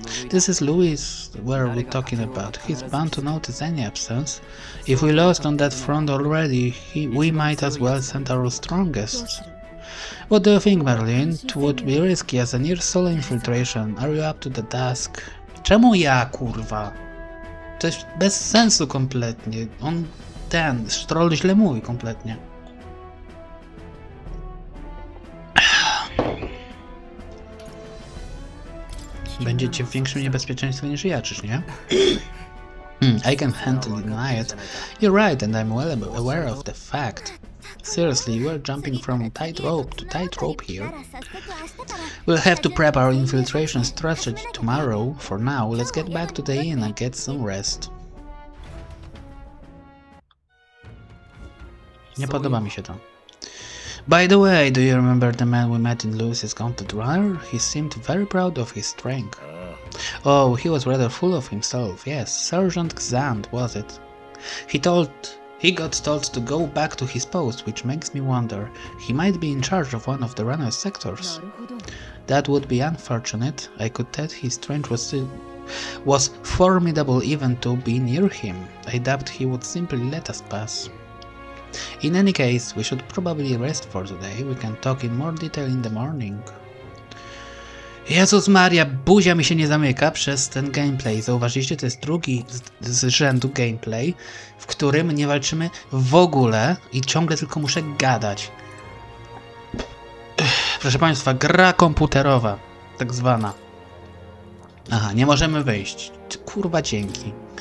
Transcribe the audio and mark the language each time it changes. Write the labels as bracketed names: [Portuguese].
[English] This is Louis, where are we talking about? He's bound to notice any absence. If we lost on that front already, we might as well send our strongest. What do you think, Merlin? It would be risky as a near solo infiltration. Are you up to the task? [Polish] Czemu ja, kurwa? To jest bez sensu kompletnie. Stroll źle mówi kompletnie. Będziecie w większym niebezpieczeństwie niż ja, czyż nie? [English] I can handle it. You're right, and I'm well aware of the fact. Seriously, we're jumping from tightrope to tightrope here. We'll have to prep our infiltration strategy tomorrow. For now, let's get back to the inn and get some rest. [Polish] Nie podoba mi się to. [English] By the way, do you remember the man we met in Louis's Gauntlet Runner? He seemed very proud of his strength. Oh, he was rather full of himself. Yes, Sergeant Xand, was it? He got told to go back to his post, which makes me wonder. He might be in charge of one of the runner's sectors. That would be unfortunate. I could tell his strength was formidable even to be near him. I doubt he would simply let us pass. In any case, we should probably rest for today. We can talk in more detail in the morning. [Polish] Jezus Maria, buzia mi się nie zamyka przez ten gameplay. Zauważyliście, to jest drugi z rzędu gameplay, w którym nie walczymy w ogóle i ciągle tylko muszę gadać. Proszę Państwa, gra komputerowa, tak zwana. Aha, nie możemy wyjść. Kurwa, dzięki.